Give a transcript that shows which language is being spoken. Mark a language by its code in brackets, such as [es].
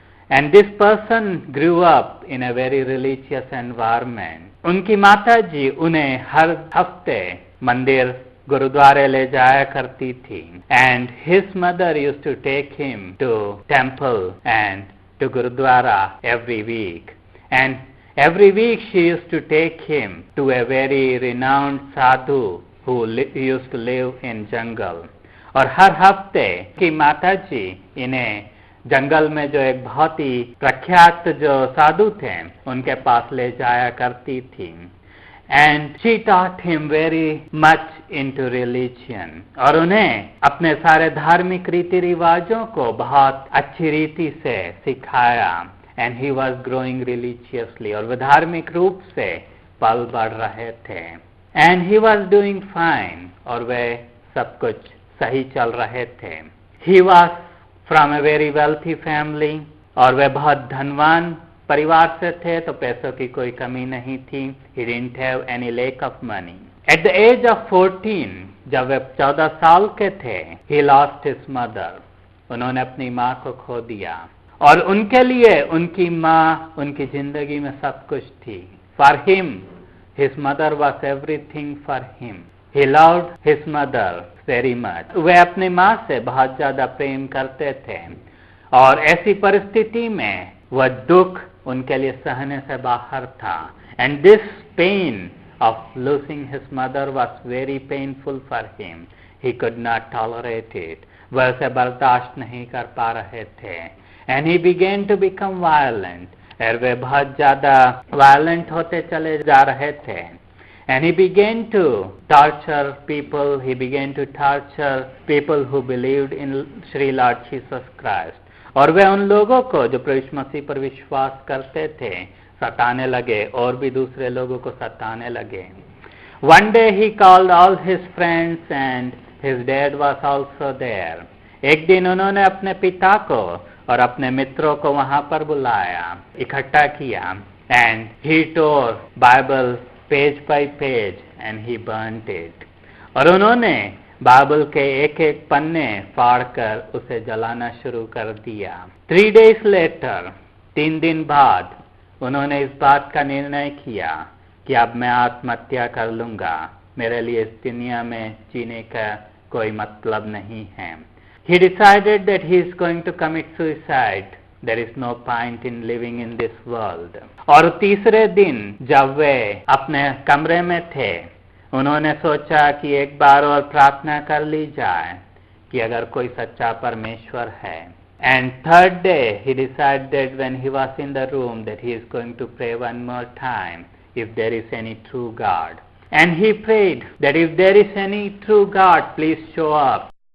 [en] And this person grew up in a very religious environment. [hi] उनकी माता जी उन्हें हर हफ्ते मंदिर गुरुद्वारे ले जाया करती थी। [en] And his mother used to take him to temple and to gurdwara every week. And every week she used to take him to a very renowned sadhu who used to live in jungle. [hi] और हर हफ्ते की माता जी इन्हें जंगल में जो एक बहुत ही प्रख्यात जो साधु थे, उनके पास ले जाया करती थी। [en] And she taught him very much into religion. [hi] और उन्हें अपने सारे धार्मिक रीति रिवाजों को बहुत अच्छी रीति से सिखाया। [en] And he was growing religiously. [hi] और वे धार्मिक रूप से पल बढ़ रहे थे। [en] And he was doing fine. [hi] और वे सब कुछ सही चल रहे थे। [en] He was from a very wealthy family. [hi] और वे बहुत धनवान परिवार से थे, तो पैसों की कोई कमी नहीं थी। [en] He didn't have any lack of money. At the age of 14, [hi] जब वे 14 साल के थे, [en] he lost his mother. [hi] उन्होंने अपनी माँ को खो दिया। और उनके लिए उनकी माँ उनकी जिंदगी में सब कुछ थी। [en] For him, his mother was everything for him. He loved his mother very much. [hi] वे अपनी माँ से बहुत ज्यादा प्रेम करते थे। और ऐसी परिस्थिति में वह दुख उनके लिए सहने से बाहर था। [en] And this pain of losing his mother was very painful for him. He could not tolerate it. [hi] वह उसे बर्दाश्त नहीं कर पा रहे थे। [en] And he began to become violent. [hi] और वे बहुत ज्यादा violent होते चले जा रहे थे। [en] And he began to torture people. He began to torture people who believed in Sri Lord Jesus Christ. [hi] और वे उन लोगों को जो प्रभु यीशु मसीह पर विश्वास करते थे सताने लगे, और भी दूसरे लोगों को सताने लगे। [en] One day he called all his friends and his dad was also there. [hi] एक दिन उन्होंने अपने पिता को और अपने मित्रों को वहां पर बुलाया, इकट्ठा किया। [en] And he tore Bible page by page and he burned it. [hi] और उन्होंने बाइबल के एक एक पन्ने फाड़कर उसे जलाना शुरू कर दिया। [en] 3 days later, [hi] 3 दिन बाद उन्होंने इस बात का निर्णय किया कि अब मैं आत्महत्या कर लूंगा, मेरे लिए इस दुनिया में जीने का कोई मतलब नहीं है। [en] He decided that he is going to commit suicide. There is no point in living in this world. [hi] और तीसरे दिन जब वे अपने कमरे में थे, उन्होंने सोचा कि एक बार और प्रार्थना कर ली जाए कि अगर कोई सच्चा परमेश्वर है। [en] And third day he decided when he was in the room that he is going to pray one more time if there is any true God. And he prayed that if there is any true God, please show up.